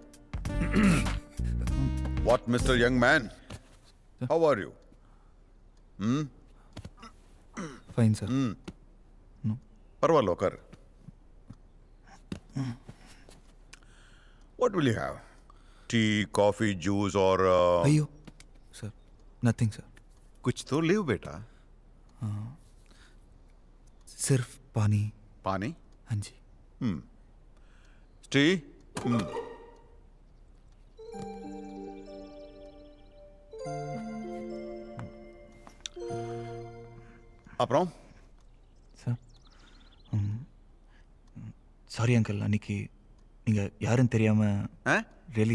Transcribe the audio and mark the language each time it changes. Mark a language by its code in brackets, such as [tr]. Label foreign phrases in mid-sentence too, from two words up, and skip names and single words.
[en] What, Mr. Young Man? How are you? Fine, sir. No. Parvallo, kar. What will you have? Tea, coffee, juice or... Ayyo, sir. Nothing, sir. [hi] कुछ तो लिव बेटा. सिर्फ पानी. पानी? हाँ जी. [ta] Tea? அப்புறம் சார், [en] sorry uncle, [ta] அன்னைக்கு நீங்கள் யாருன்னு தெரியாமல் ரியலி.